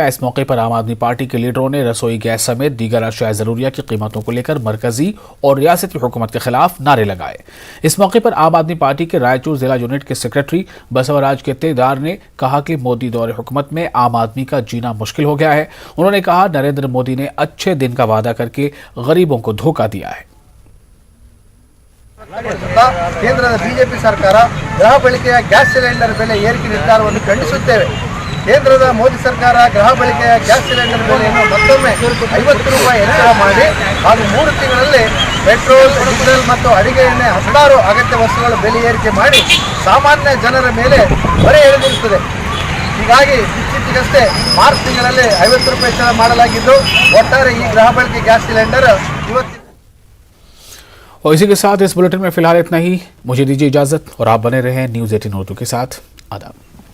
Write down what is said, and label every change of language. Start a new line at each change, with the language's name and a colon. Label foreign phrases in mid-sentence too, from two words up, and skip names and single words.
Urdu: اس موقعے پر عام آدمی پارٹی کے لیڈروں نے رسوئی گیس سمیت دیگر اشیائے ضروریہ کی قیمتوں کو لے کر مرکزی اور ریاستی حکومت کے خلاف نعرے لگائے. اس موقعے پر عام آدمی پارٹی کے رائچور ضلع یونٹ کے سیکرٹری بسوراج کیتیدار نے کہا کہ مودی دورِ حکومت میں عام آدمی کا جینا مشکل ہو گیا ہے. انہوں نے کہا نریندر مودی نے اچھے دن کا وعدہ کرکے غریبوں کو دھوکا دیا ہے.
Kannada: ಕೇಂದ್ರದ ಬಿಜೆಪಿ ಸರ್ಕಾರ ಗೃಹ ಬಳಕೆಯ ಗ್ಯಾಸ್ ಸಿಲಿಂಡರ್ ಬೆಲೆ ಏರಿಕೆ ನಿರ್ಧಾರವನ್ನು ಖಂಡಿಸುತ್ತೇವೆ। ಕೇಂದ್ರದ ಮೋದಿ ಸರ್ಕಾರ ಗೃಹ ಬಳಕೆಯ ಗ್ಯಾಸ್ ಸಿಲಿಂಡರ್ ಬೆಲೆಯನ್ನು ಮತ್ತೊಮ್ಮೆ 50 ರೂಪಾಯಿ ಹೆಚ್ಚಳ ಮಾಡಿ ಹಾಗೂ 3 ತಿಂಗಳಲ್ಲಿ ಪೆಟ್ರೋಲ್, ಡೀಸೆಲ್ ಮತ್ತು ಅಡಿಗೆ ಎಣ್ಣೆ 16 ಅಗತ್ಯ ವಸ್ತುಗಳ ಬೆಲೆ ಏರಿಕೆ ಮಾಡಿ ಸಾಮಾನ್ಯ ಜನರ ಮೇಲೆ ಹೊರೆ ಎಳೆದಿರುತ್ತದೆ। ಹೀಗಾಗಿ ಇತ್ತೀಚೆಗಷ್ಟೇ ಮಾರ್ಚ್ ತಿಂಗಳಲ್ಲಿ 50 ರೂಪಾಯಿ ಹೆಚ್ಚಳ ಮಾಡಲಾಗಿದ್ದು ಒಟ್ಟಾರೆ ಈ ಗೃಹ ಬಳಕೆ ಗ್ಯಾಸ್ ಸಿಲಿಂಡರ್ ಇವತ್ತು।
Urdu: اور اسی کے ساتھ اس بلیٹن میں فی الحال اتنا ہی. مجھے دیجیے اجازت اور آپ بنے رہیں نیوز 18 اردو کے ساتھ. आदाब।